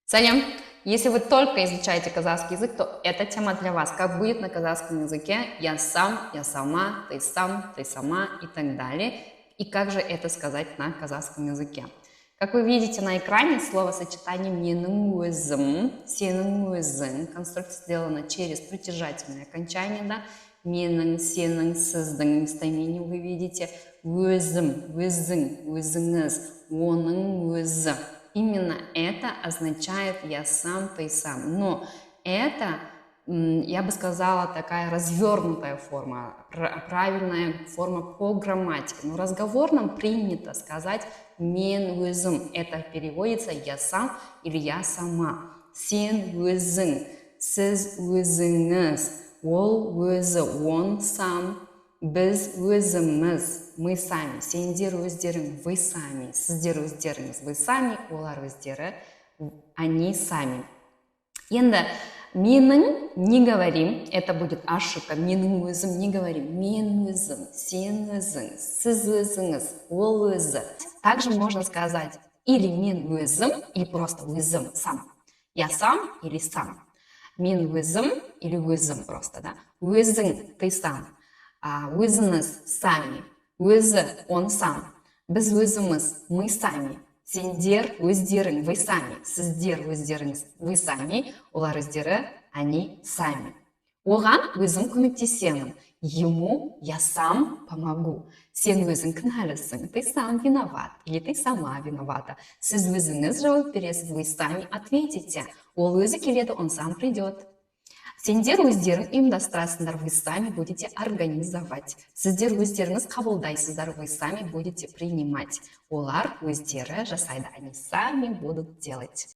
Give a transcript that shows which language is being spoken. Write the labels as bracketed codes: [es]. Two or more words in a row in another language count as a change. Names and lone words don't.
[ru] Салям! Если вы только изучаете казахский язык, то эта тема для вас. Как будет на казахском языке я сам, я сама, ты сама и так далее. И как же это сказать на казахском языке. Как вы видите на экране, словосочетание [kk] менің өзім, сенің өзің. [ru] Конструкция сделана через притяжательное окончание. Да? [kk] Менің, сенің, сіздің [ru] местоимение вы видите. [kk] Өзім, өзің, өзіңіз, оның өзі. [ru] Именно это означает «я сам, ты сам». Но это, я бы сказала, такая развернутая форма, правильная форма по грамматике. Но в разговорном принято сказать [kk] «мен өзім». [ru] Это переводится «я сам» или «я сама». [kk] «Сен өзің», «сіз өзіңіз», «ол өзі», [ru] «он сам», [kk] біз өзіміз, [ru] мы сами, [kk] сендер өздерің, [ru] вы сами, [kk] сіздер өздеріңіз, [ru] вы сами, [kk] олар өздері, [ru] они сами. [kk] Енді менің [ru] не говорим, это будет ошибка, [kk] менің өзім [ru] не говорим, [kk] мен өзім, сен өзің, сіз өзіңіз, ол өзі. [ru] Также можно сказать или [kk] мен өзім, [ru] или просто өзім сам. Я сам или сам. [kk] Мен өзім или өзім [ru] просто, да. [kk] Өзің, [ru] ты сам. Өзіңіз сами, өзі он сам, [kk] біз өзіміз, [ru] мы сами, [kk] сендер өздерің, [ru] вы сами, [kk] сіздер өздеріңіз, [ru] вы сами, [kk] олар өздері, [ru] они сами. [kk] Оған өзім көмектесемін, [ru] ему я сам помогу. [kk] Сен өзің кінәлісің, [ru] ты сам виноват, или ты сама виновата. [kk] Сіз өзіңіз жауап бересіз, [ru] вы сами ответите. [kk] Ол өзі келеді, [ru] он сам придет. [kk] Сендер өздерің ұйымдастырасыңдар, [ru] вы сами будете организовать. [kk] Сіздер өздеріңіз қабылдайсыздар, [ru] вы сами будете принимать. [kk] Олар өздері жасайды, [ru] они сами будут делать.